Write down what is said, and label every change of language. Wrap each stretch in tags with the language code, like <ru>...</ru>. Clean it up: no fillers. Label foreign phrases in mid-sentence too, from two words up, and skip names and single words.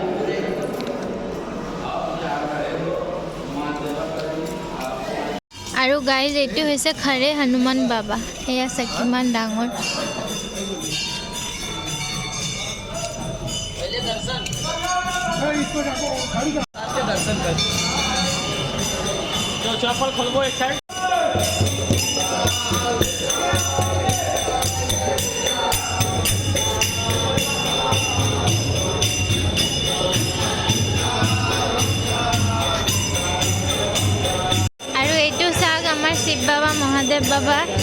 <as>আৰু গাইজ এইটো হৈছে খাৰে হনুমান বাবা এয়া আছে কিমান ডাঙৰ</as> <hi>जो चप्पल खोलबो एक साइड</hi> <as>আৰু এইটো চাওক আমাৰ শিৱ বাবা মহাদেৱ বাবা</as>